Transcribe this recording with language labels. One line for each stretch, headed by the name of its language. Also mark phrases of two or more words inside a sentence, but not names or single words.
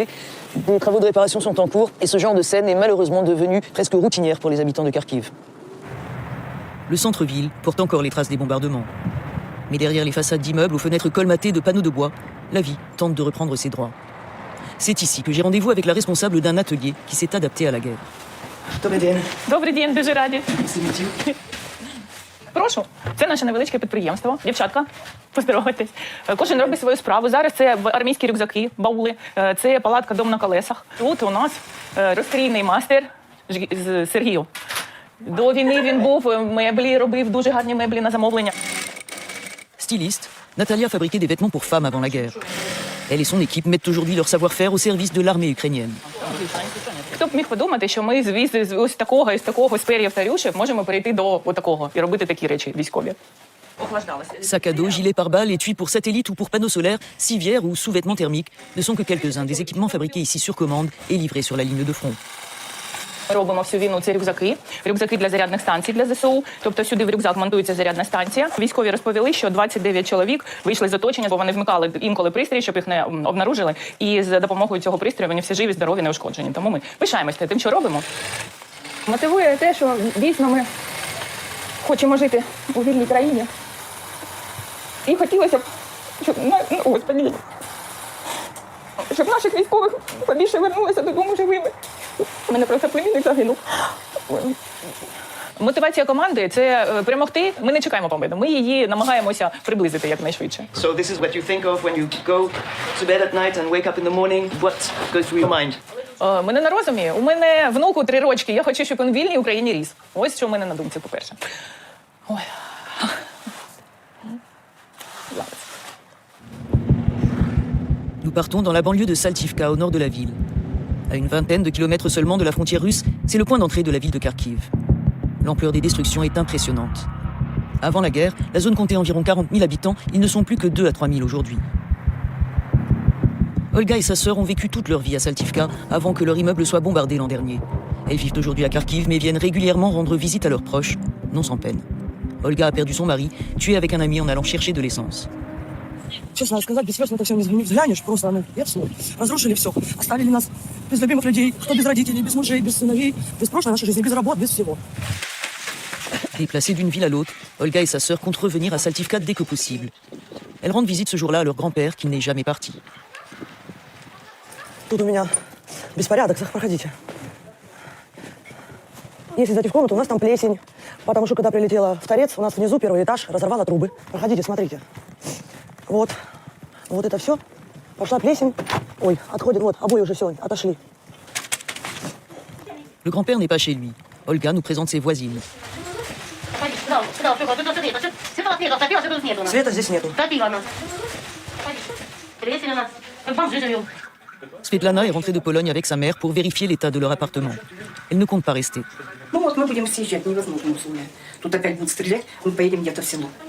French: Des travaux de réparation sont en cours, et ce genre de scène est malheureusement devenu presque routinière pour les habitants de Kharkiv. Le centre-ville porte encore les traces des bombardements. Mais derrière les façades d'immeubles aux fenêtres colmatées de panneaux de bois, la vie tente de reprendre ses droits. C'est ici que j'ai rendez-vous avec la responsable d'un atelier qui s'est adapté à la guerre.
Ukrainian: Добрий день, дуже раді. Прошу, це наше невеличке підприємство. Дівчатка, поздороватись. Кожен робить свою справу. Зараз це армійські рюкзаки, баули, це палатка «Дом на колесах». Тут у нас розстрійний мастер Сергій. До війни він був меблі, робив дуже гарні меблі на замовлення.
French: Styliste, Natalia fabriquait des vêtements pour femmes avant la guerre. Elle et son équipe mettent aujourd'hui leur savoir-faire au service de l'armée ukrainienne.
Ukrainian: Хто б міг подумати, що ми з ось такого, із такого, з пер'їв та рюшів можемо перейти до такого і робити такі речі військові.
French: Sac à dos, gilet pare-balles, étui pour satellite ou pour panneaux solaires, civières ou sous-vêtements thermiques ne sont que quelques-uns des équipements fabriqués ici sur commande et livrés sur la ligne de front.
Ukrainian: Робимо всю війну ці рюкзаки для зарядних станцій для ЗСУ. Тобто сюди в рюкзак монтується зарядна станція. Військові розповіли, що 29 чоловік вийшли з оточення, бо вони вмикали інколи пристрій, щоб їх не обнаружили. І за допомогою цього пристрою вони всі живі, здорові, неушкоджені. Тому ми пишаємося тим, що робимо. Мотивує те, що дійсно ми хочемо жити у вільній країні. І хотілося б, щоб наших військових побільше вернулися додому живими. У мене просто племінник загинув. Мотивація команди – це перемогти. Ми не чекаємо победи. Ми її намагаємося приблизити якнайшвидше.
English: So this is what you think of when you go to bed at night and wake up in the morning. What goes through your mind?
Ukrainian: Мене на розумі. У мене внуку 3 рочки. Я хочу, щоб він в вільній Україні ріс. Ось що в мене на думці, по-перше. Ой.
French: Nous partons dans la banlieue de Saltivka, au nord de la ville. À une vingtaine de kilomètres seulement de la frontière russe, c'est le point d'entrée de la ville de Kharkiv. L'ampleur des destructions est impressionnante. Avant la guerre, la zone comptait environ 40 000 habitants, ils ne sont plus que 2 à 3 000 aujourd'hui. Olga et sa sœur ont vécu toute leur vie à Saltivka avant que leur immeuble soit bombardé l'an dernier. Elles vivent aujourd'hui à Kharkiv mais viennent régulièrement rendre visite à leurs proches, non sans peine. Olga a perdu son mari, tué avec un ami en allant chercher de l'essence.
Russian: Честно сказать, без слез это все не взглянешь, просто, и все. Разрушили все. Оставили нас без любимых людей, кто без родителей, без мужей, без сыновей, без прошлой нашей жизни, без работ, без всего.
French: Déplacées d'une ville à l'autre, Olga et sa sœur comptent revenir à Saltivka dès que possible. Elles rendent visite ce jour-là à leur grand-père qui n'est jamais parti.
Russian: Тут у меня беспорядок, проходите. Если зайти в комнату, у нас там плесень, потому что когда прилетела в торец, у нас внизу первый этаж разорвало трубы. Проходите, смотрите. Вот это все. Пошла плесень. Ой, отходит, вот, обои уже все, отошли.
French: Le grand-père n'est pas chez lui. Olga nous présente ses voisines.
Russian: Света здесь нету.
French: Svetlana est rentrée de Pologne avec sa mère pour vérifier l'état de leur appartement. Elle ne compte pas rester.
Russian: Ну вот мы будем съезжать, невозможно условия. Тут опять будут стрелять, мы поедем где-то в село.